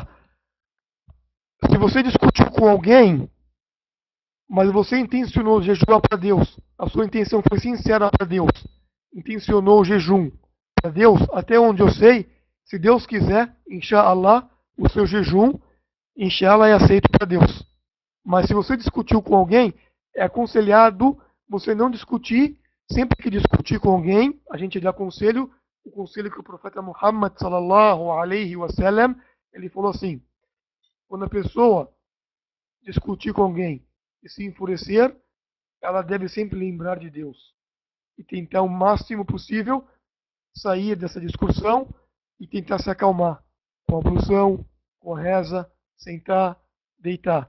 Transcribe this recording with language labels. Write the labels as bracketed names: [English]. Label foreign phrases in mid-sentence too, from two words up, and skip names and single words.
[Portuguese] Se você discutiu com alguém, mas você intencionou jejuar para Deus, a sua intenção foi sincera para Deus, intencionou o jejum para Deus, até onde eu sei, se Deus quiser, inshallah, o seu jejum, inshallah, é aceito para Deus. Mas se você discutiu com alguém, é aconselhado você não discutir. Sempre que discutir com alguém, a gente dá conselho, o conselho que o profeta Muhammad [Arabic] صلى الله عليه وسلم, [Portuguese] ele falou assim: quando a pessoa discutir com alguém e se enfurecer, ela deve sempre lembrar de Deus e tentar o máximo possível sair dessa discussão e tentar se acalmar com a ablução, com a reza, sentar, deitar.